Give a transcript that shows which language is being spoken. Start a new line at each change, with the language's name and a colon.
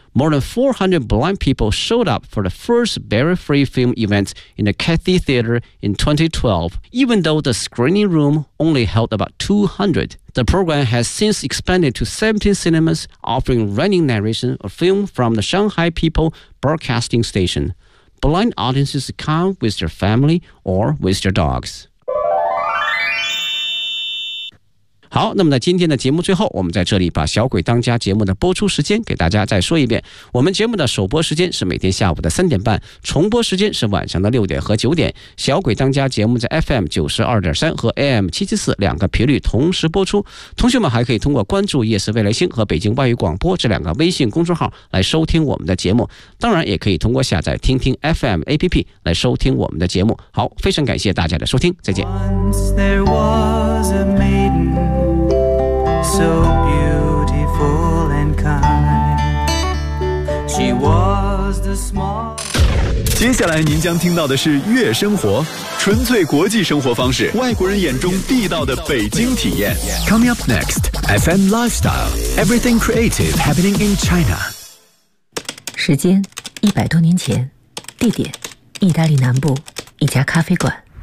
English: more than 400 blind people showed up for the first barrier-free film event in the Cathay Theater in 2012, even though the screening room only held about 200. The program has since expanded to 17 cinemas, offering running narration of film from the Shanghai People Broadcasting Station. Blind audiences come with their family or with their dogs.
Chinese: 好，那么在今天的节目最后，我们在这里把小鬼当家节目的播出时间给大家再说一遍。我们节目的首播时间是每天下午的3:30，重播时间是晚上的6:00和9:00。小鬼当家节目在 FM92.3 和 AM774 两个频率同时播出。同学们还可以通过关注夜色未来星和北京外语广播这两个微信公众号来收听我们的节目。当然也可以通过下载听听 FM APP 来收听我们的节目。好，非常感谢大家的收听，再见。
English: Once there was a maidenSo beautiful and kind. She was the small.
Chinese: 接下来您将听到的是月生活，纯粹国际生活方式，外国人眼中地道的北京体验。
English: Coming up next, FM Lifestyle, Everything Creative Happening in China.
Chinese: 时间100多年前，地点意大利南部一家咖啡馆。